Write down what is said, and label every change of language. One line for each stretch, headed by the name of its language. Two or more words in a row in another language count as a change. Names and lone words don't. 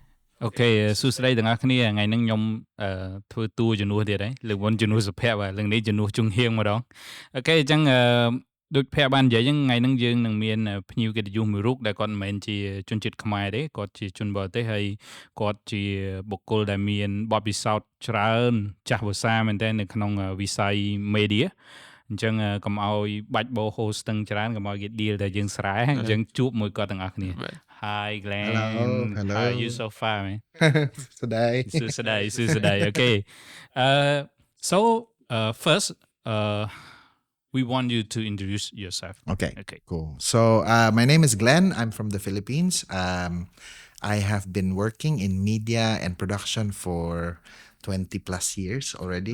Khmer: អូខេសួស្តីទាំងអស់គ្នាថ្ងៃនេះខ្ញុំធ្វើតួជំនួសទៀតហើយលើកមុនជំនួសសុភ័ក្រហើយលើកនេះជំនួសជុងហៀងម្ដងអូខេអញ្ចឹងដូចភ័ក្របាននិយាយអញ្ចឹងថ្ងៃនេះយើងនឹងមានភ្ញៀវកិត្តិយសមួយរូបដែលគាត់មិនមែនជាជនជាតិខ្មែរទេគាត់ជាជនបរទេសហើយគាត់ជាបុគ្គលដែលមានបទពិសោធន៍ច្រើនចាស់វស្សាមែនទែននៅក្នុងវិស័យ media អញ្ចឹងកុំឲ្យបាច់បោ host ទាំងច្រើនកុំឲ្យគេ deal តែយើងស្រែអញ្ចឹងជួបមួយគាត់ទាំងអស់គ្នា Hi Glenn.
English: Hello. How are you so far, man? Today. Okay. So first, we want you to introduce yourself. Okay. Cool. So my name is Glenn. I'm from the Philippines. I have been working in media and production for 20 plus years already.